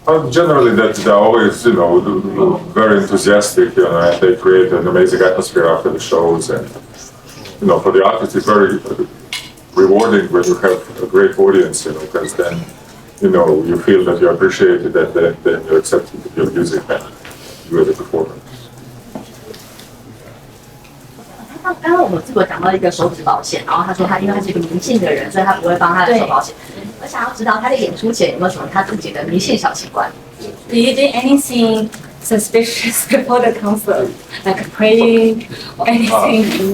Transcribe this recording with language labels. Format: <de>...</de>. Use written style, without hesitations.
<en>Generally, that they're always, you know, very enthusiastic, you know, and they create an amazing atmosphere after the shows, and you know, for the artists, it's very rewarding when you have a great audience, you know, because then, you know, you feel that you're appreciated, and then you're accepted with your music and you as a performer.</en> <zh>刚刚我们这个讲到一个手指保险，然后他说他因为他是一个迷信的人，所以他不会帮他的手保险。我想要知道他在演出前有没有什么他自己的迷信小习惯？</zh> <en>Do you do anything suspicious before the concert, like praying or anything?</en>